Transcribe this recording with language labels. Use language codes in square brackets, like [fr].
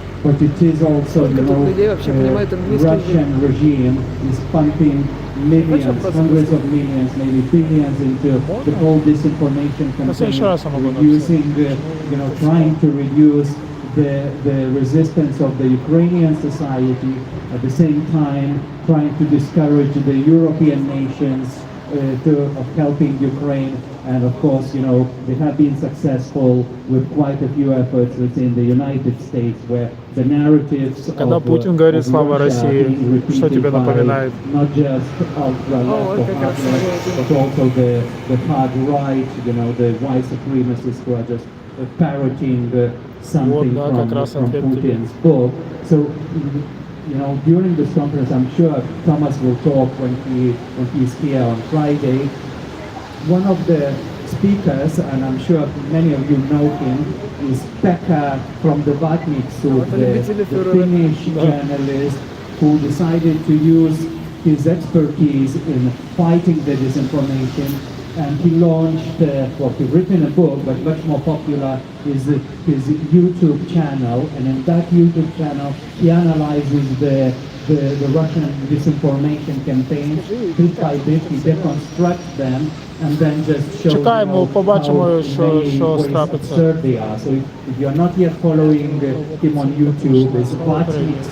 [en] but it is also, you know, Russian regime is pumping millions, hundreds of millions, maybe billions into the whole disinformation campaign, reducing, you know, trying to reduce the resistance of the Ukrainian society, at the same time trying to discourage the European nations of helping Ukraine. And of course, you know, they have been successful with quite a few efforts within the United States, where the narratives [ru] Когда Путин говорит «Слава России», что тебе напоминает? [en] not just ultra-left or hard-left, but also the hard-right, you know, the white supremacists who are just parroting something from Putin's book. So, you know, during this conference, I'm sure Thomas will talk when he's here on Friday. One of the speakers, and I'm sure many of you know him, is Pekka from the Vatniksu, the Finnish journalist who decided to use his expertise in fighting the disinformation. And he launched, he's written a book, but much more popular is his YouTube channel. And in that YouTube channel, he analyzes the Russian disinformation campaigns bit by bit. He deconstructs them and then just shows [uk] Чекаємо, побачимо, що трапиться. [en] absurd they are. So if you're not yet following him on YouTube, it's